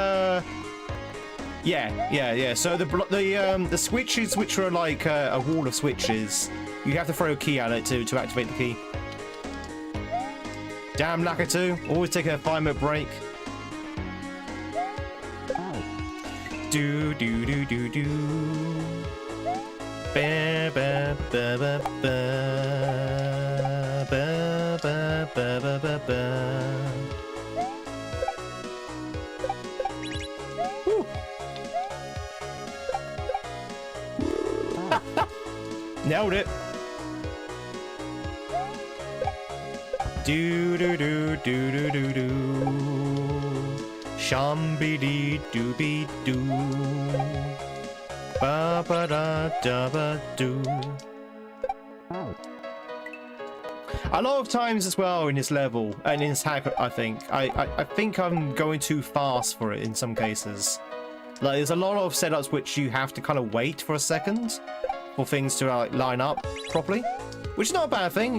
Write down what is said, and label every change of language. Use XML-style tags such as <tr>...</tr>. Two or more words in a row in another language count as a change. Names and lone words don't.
<en>Yeah. So the switches, which are like a wall of switches, you have to throw a key at it to activate the key. Damn Lakitu, always taking a 5-minute break. Do. Ba ba ba ba ba ba ba ba ba ba ba. Woo. Nailed it. Do. Shambidi dooby doo. Ba ba da da ba doo. A lot of times as well in this level and in this hack, I think I'm going too fast for it in some cases. Like there's a lot of setups which you have to kind of wait for a second for things to line up properly, which is not a bad thing.</en>